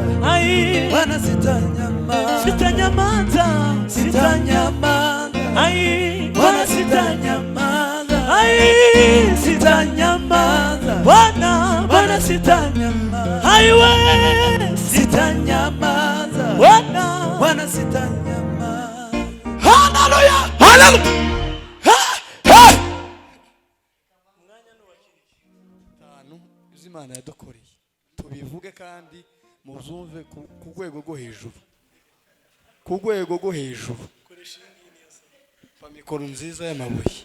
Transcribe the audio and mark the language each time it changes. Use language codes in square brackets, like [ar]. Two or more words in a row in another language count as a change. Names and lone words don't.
[sw] Ai Bwana, sitanyamaza, sitanyamaza, sitanyamaza. Ai Bwana, sitanyamaza, ai sitanyamaza Bwana, Bwana sitanyamaza. Ai we sitanyamaza Bwana, Bwana sitanyamaza. Haleluya, haleluya. [rw] Tanu izimana yadukoreye tubivuge kandi muzumve ku rwego rwo hejuru, ku rwego rwo hejuru, kwa mikoro nziza y'amabuye.